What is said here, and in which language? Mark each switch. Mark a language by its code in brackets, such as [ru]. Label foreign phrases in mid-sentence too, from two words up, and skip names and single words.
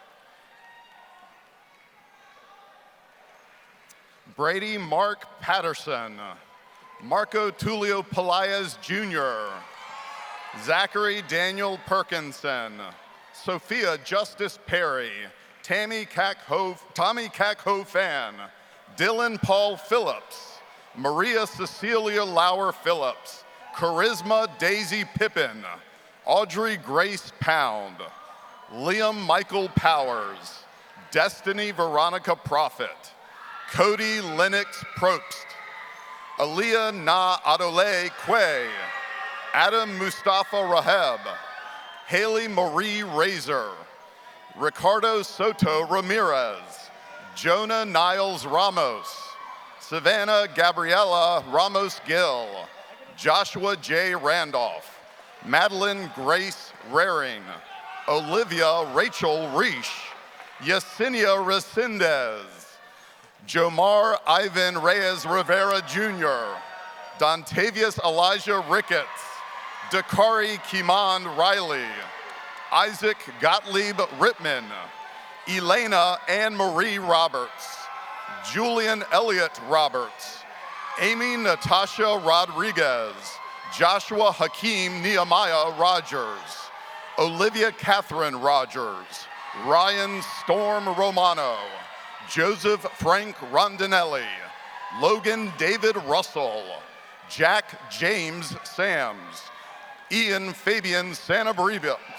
[en] Brady Mark Patterson, Marco Tulio Pelaez Jr., Zachary Daniel Perkinson, Sophia Justice Perry, Tommy Cack-Ho Fan, Dylan Paul Phillips, Maria Cecilia Lauer Phillips, Charisma Daisy Pippin, Audrey Grace Pound, Liam Michael Powers, Destiny Veronica Prophet, Cody Lennox Probst, Aaliyah Na Adole Quay, Adam Mustafa Raheb, Haley Marie Razor, Ricardo Soto Ramirez, Jonah Niles Ramos, Savannah Gabriela Ramos Gill, Joshua J. Randolph, Madeline Grace Raring, Olivia Rachel Reish, Yesenia Resendez, Jomar Ivan Reyes Rivera Jr., Dontavius Elijah Ricketts, Dakari Kiman Riley, Isaac Gottlieb Rittman, Elena Anne Marie Roberts, Julian Elliott Roberts, Amy Natasha Rodriguez, Joshua Hakeem Nehemiah Rogers, Olivia Catherine Rogers, Ryan Storm Romano, Joseph Frank Rondinelli, Logan David Russell, Jack James Sams, Ian Fabian Sanabria,